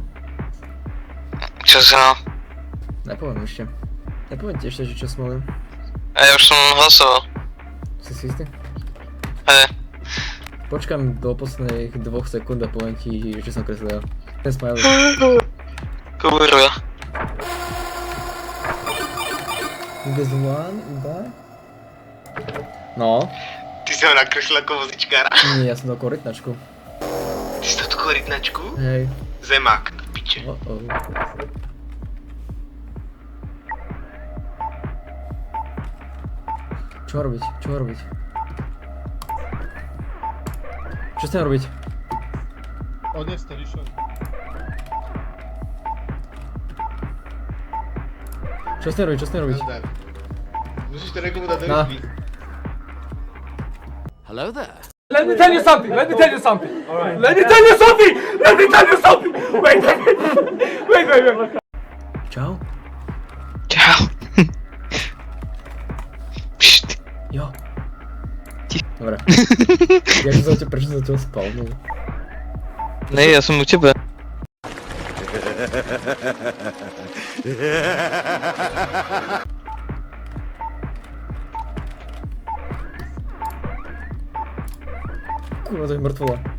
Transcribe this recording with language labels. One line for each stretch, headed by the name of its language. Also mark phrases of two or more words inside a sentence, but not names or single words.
Slovak: Čo si mal? Nepoviem ešte. Nepoviem ti ešte, že čo som mal. A ja už som hlasoval. Si istý? Hej. Počkám do posledných 2 sekúnd a poviem ti, že som kreslil ja. Ten smiley. Kurva.
English: This one,
Slovak: iba? No. Ty si ho nakreslil ako vozičkára. Nie, ja som dal korytnačku. Ty si dal tú korytnačku? Hej. Zemák, piče. Čo má robiť? Čo má robiť? Čo s tým robiť? Odnes to, Rišo. Čo s tým robiť? Čo s tým robiť? Nazdar. Musíš to niekomu dať do Na. izby.
English: Hello there. Let me tell you something. Let me tell you something. All right. Let me tell you something. Let me tell you something. Wait. Wait.
Slovak: Čau? Čau. Pšt. Jo. Ti- Dobre. Prečo som ťa spalnul? Ne, ja som u teba. Kurva, to je mŕtvola.